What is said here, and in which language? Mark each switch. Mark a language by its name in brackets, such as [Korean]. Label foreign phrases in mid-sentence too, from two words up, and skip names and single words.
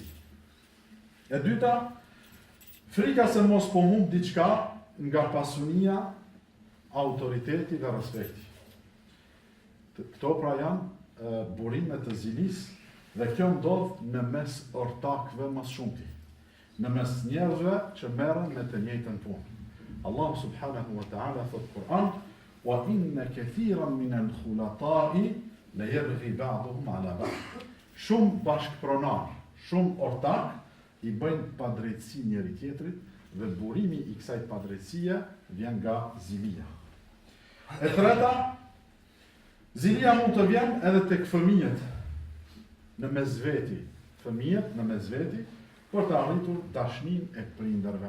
[Albanian] E dyta, frika se mos po humb diçka nga pasunia, autoriteti dhe respekti. Këto pra janë burimet të zilis dhe kjo ndodh në mes ortakëve mas shumti, në mes njerëzve që merren me të njëjtën punë. Allah [Arabic] سبحانه وتعالى [Albanian] thot Kur'an: [Arabic] "وإن كثيرا من الخلطاء ليبغي بعضهم على بعض." [Albanian] Shumë bashkëpronar, shumë ortak i bëjnë padrejtësi njëri tjetrit dhe burimi i kësaj padrejtësie vjen nga zilia. E treta, zilia mund të vjen edhe tek fëmijët në mesveti, fëmijët në mesveti për të arritur dashnin e prindërve.